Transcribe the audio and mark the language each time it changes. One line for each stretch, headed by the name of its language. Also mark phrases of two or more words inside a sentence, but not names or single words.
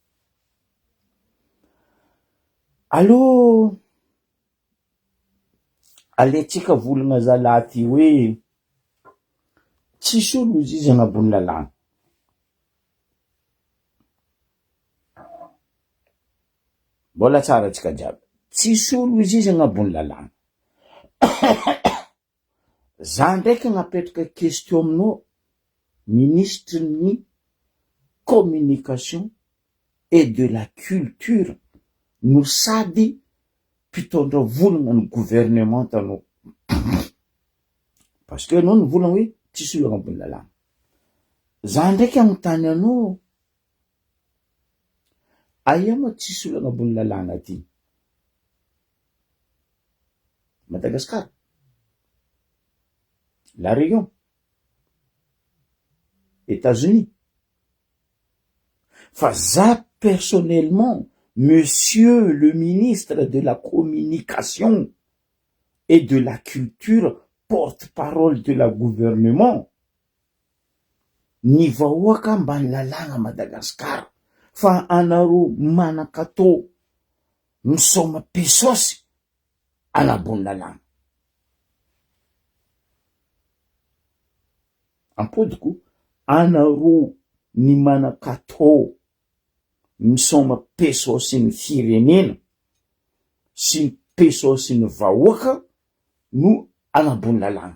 Malagasy: Allô aletsika volagna zalahy ty hoe tsisy olo izy izy agnabony lalàgna. mbola tsara tsika jiaby. Tsisy olo izy agnabony lalàna. Za ndraiky agnapetraka question aminao, ministre ny
French: communication et de la culture,
Malagasy: no sady mpitondra volagna ny gouvernement tanao.
French: Parce que
Malagasy: anao nivolagna hoe tsisy olo agnabony lalàna. Za ndraiky agnontany anao, aia moa tsisy olo agnabony lalàna ty? Madagascar, La Réunion, États-Unis. Fa za
French: personnellement, monsieur le ministre de la communication et de la culture, porte-parole de la gouvernement,
Malagasy: ny vahoaka ambany lalàna Madagascar, fa anaro manakatao misoma pesosy anabony lalàna. Ampodiko, anaro ny manakatao misoma pesosy ny firenena sy ny pesosy ny vahoaka no anabony lalàna.